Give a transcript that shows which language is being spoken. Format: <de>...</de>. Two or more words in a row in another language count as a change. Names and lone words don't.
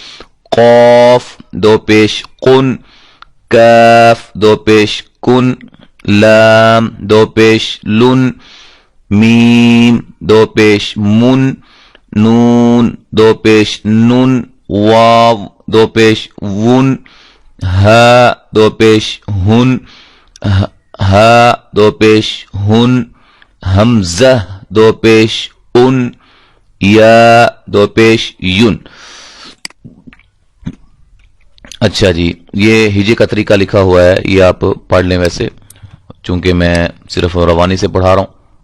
<ur>قاف دو پیش قن، کاف دو پیش کن، لام دو پیش لن، میم دو پیش من، نون دو پیش نن، واو دو پیش ون، ہا دو پیش ہن، ہا دو پیش ہن، حمزہ دو پیش ان، یا دو پیش یون۔ اچھا جی، یہ ہجے کا طریقہ لکھا ہوا ہے، یہ آپ پڑھ لیں، ویسے چونکہ میں صرف روانی سے پڑھا رہا ہوں۔</ur>